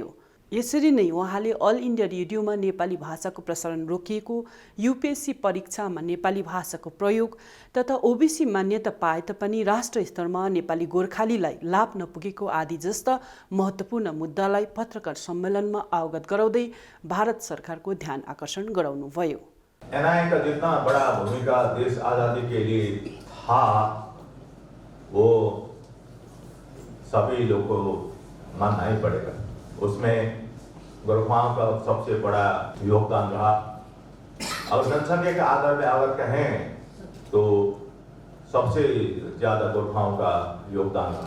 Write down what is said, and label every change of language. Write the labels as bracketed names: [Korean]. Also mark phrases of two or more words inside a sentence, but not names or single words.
[Nepali] यसरी नै उहाँले अल इन्डिया रेडियोमा नेपाली भाषाको प्रसारण रोकिएको, यूपीएससी परीक्षामा नेपाली भाषाको प्रयोग तथा ओबीसी मान्यता पाए तापनि राष्ट्र स्तरमा नेपाली गोर्खालीलाई लाभ नपुगेको आदि जस्ता महत्त्वपूर्ण मुद्दालाई पत्रकार सम्मेलनमा अवगत गराउँदै भारत सरकारको ध्यान आकर्षण गराउनुभयो। [Hindi] एनआईए का जितना बड़ा भूमिका देश आजादी के लिए था, वो सभी लोगों को मानना ही पड़ेगा। उसमें गोरखाओं का सबसे बड़ा योगदान रहा। और जनसंख्या के आधार पे अगर कहें तो सबसे ज्यादा गोरखाओं का योगदान रहा।